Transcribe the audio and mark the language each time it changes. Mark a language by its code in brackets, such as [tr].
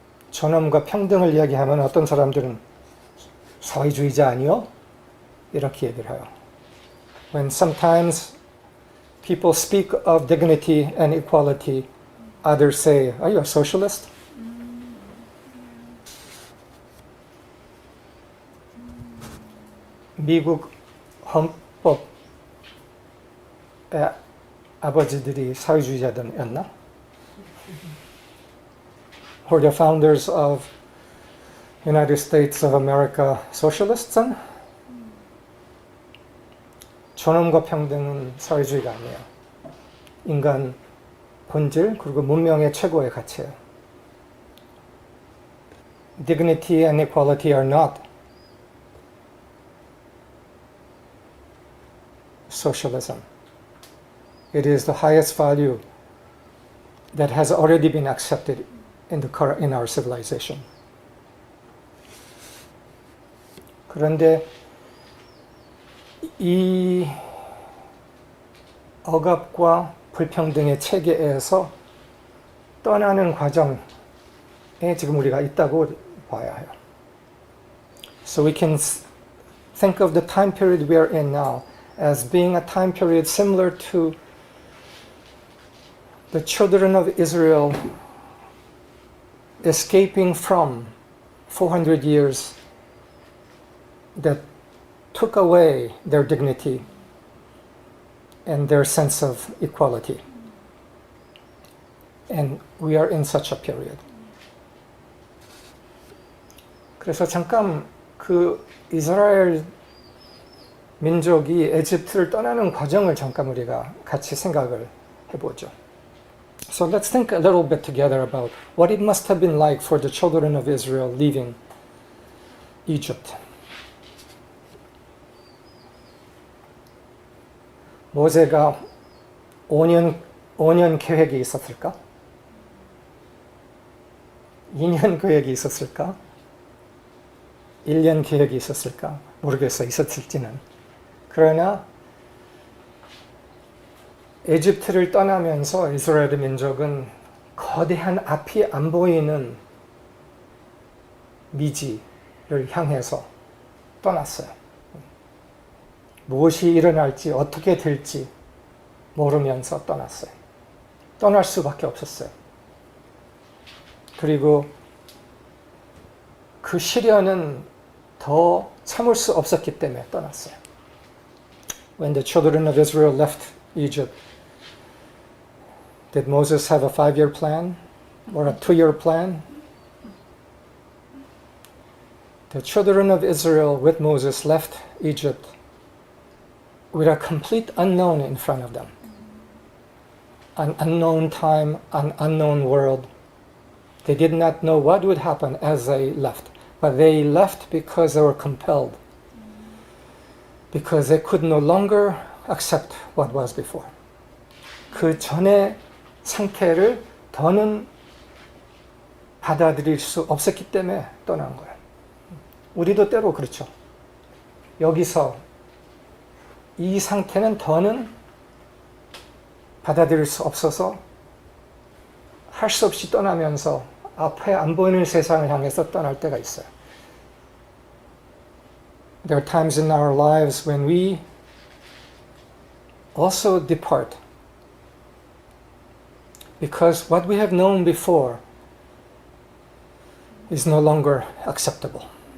[ko] 존엄과 평등을 이야기하면 어떤 사람들은 사회주의자 아니요? 이렇게 얘기를 해요. [en] When sometimes people speak of dignity and equality, others say, are you a socialist? [ko] 미국 헌법의 아버지들이 사회주의자들이었나? [en] Were the founders of United States of America socialists? [ko] 존엄과 평등은 사회주의가 아니에요. 인간 본질 그리고 문명의 최고의 가치예요. [en] Dignity and equality are not socialism. It is the highest value that has already been accepted in our civilization. [ko] 그런데 이 억압과 불평등의 체계에서 떠나는 과정에 지금 우리가 있다고 봐야 해요. [en] So we can think of the time period we are in now as being a time period similar to the children of Israel escaping from 400 years that took away their dignity and their sense of equality. And we are in such a period. [ko] 그래서 잠깐 그 이스라엘 민족이 에집트를 떠나는 과정을 잠깐 우리가 같이 생각을 해보죠. [en] So let's think a little bit together about what it must have been like for the children of Israel leaving Egypt. [ko] 모세가 5년 계획이 있었을까? 2년 계획이 있었을까? 1년 계획이 있었을까? 모르겠어, 있었을지는. 그러나 에집트를 떠나면서 이스라엘 민족은 거대한 앞이 안 보이는 미지를 향해서 떠났어요. 무엇이 일어날지 어떻게 될지 모르면서 떠났어요. 떠날 수밖에 없었어요. 그리고 그 시련은 더 참을 수 없었기 때문에 떠났어요. [en] When the children of Israel left Egypt, did Moses have a 5-year plan or a 2-year plan? The children of Israel with Moses left Egypt with a complete unknown in front of them. An unknown time, an unknown world. They did not know what would happen as they left, but they left because they were compelled, because they could no longer accept what was before. [ko] 그 전의 상태를 더는 받아들일 수 없었기 때문에 떠난 거예요. 우리도 때로 그렇죠. 여기서 이 상태는 더는 받아들일 수 없어서 할 수 없이 떠나면서 앞에 안 보이는 세상을 향해서 떠날 때가 있어요. [en] There are times in our lives when we also depart because what we have known before is no longer acceptable.